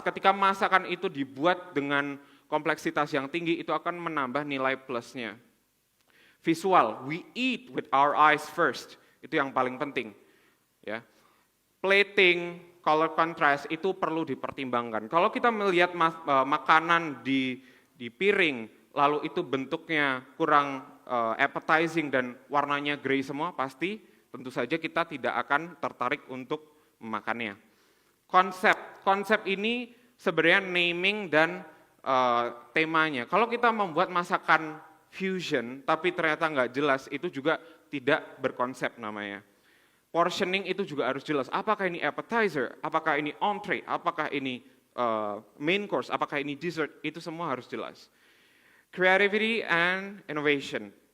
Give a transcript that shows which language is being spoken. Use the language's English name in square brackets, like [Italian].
[Indonesian] Ketika masakan itu dibuat dengan kompleksitas yang tinggi, itu akan menambah nilai plusnya. [English] Visual, we eat with our eyes first. [Indonesian] Itu yang paling penting. Ya. Plating, color contrast itu perlu dipertimbangkan. Kalau kita melihat makanan di piring, lalu itu bentuknya kurang appetizing dan warnanya grey semua, pasti tentu saja kita tidak akan tertarik untuk memakannya. Konsep ini sebenarnya naming dan temanya. Kalau kita membuat masakan fusion, tapi ternyata nggak jelas, itu juga tidak berkonsep namanya. Portioning itu juga harus jelas. Apakah ini appetizer, apakah ini entree, apakah ini main course, apakah ini dessert, itu semua harus jelas. [English] Creativity and innovation.